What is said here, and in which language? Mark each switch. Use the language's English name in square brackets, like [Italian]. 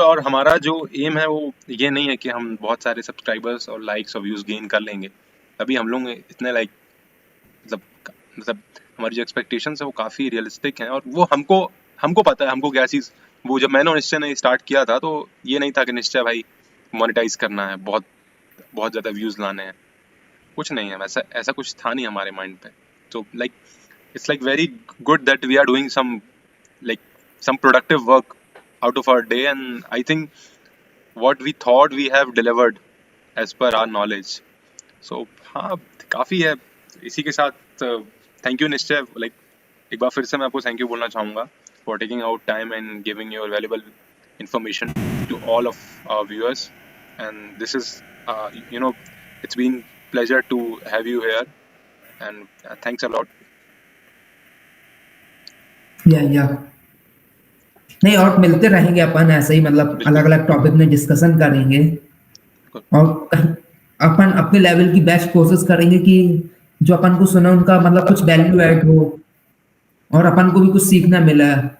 [Hindi] और हमारा जो एम है वो ये नहीं है कि हम बहुत सारे सब्सक्राइबर्स और लाइक्स और व्यूज गेन कर लेंगे. अभी हम लोग इतने लाइक मतलब हमारी जो एक्सपेक्टेशंस है वो काफ़ी रियलिस्टिक हैं, और वो हमको हमको पता है हमको क्या चीज़। वो जब मैंने और निश्चय ने स्टार्ट किया था तो ये नहीं था कि निश्चय भाई मोनेटाइज करना है, बहुत बहुत ज़्यादा व्यूज़ लाने हैं, कुछ नहीं है वैसा, ऐसा कुछ था नहीं हमारे माइंड पे। [English] तो like it's like very good that we are doing like some productive work out of our day, and I think what we thought we have delivered as per our knowledge. [Hindi] So हाँ, काफ़ी है। इसी के साथ thank you निश्चय, like एक बार फिर से मैं आपको थैंक यू बोलना चाहूँगा [English] For taking out time and giving your valuable information to all of our viewers. And this is it's been pleasure to have you here, and thanks a lot. [Hindi] या नहीं, और मिलते रहेंगे अपन ऐसे ही, मतलब बिल्कुल अलग अलग टॉपिक में डिस्कशन करेंगे, बिल्कुल। और अपन अपने लेवल की बेस्ट कोशिश करेंगे कि जो अपन को सुना उनका मतलब कुछ वैल्यू ऐड हो और अपन को भी कुछ सीखना मिला।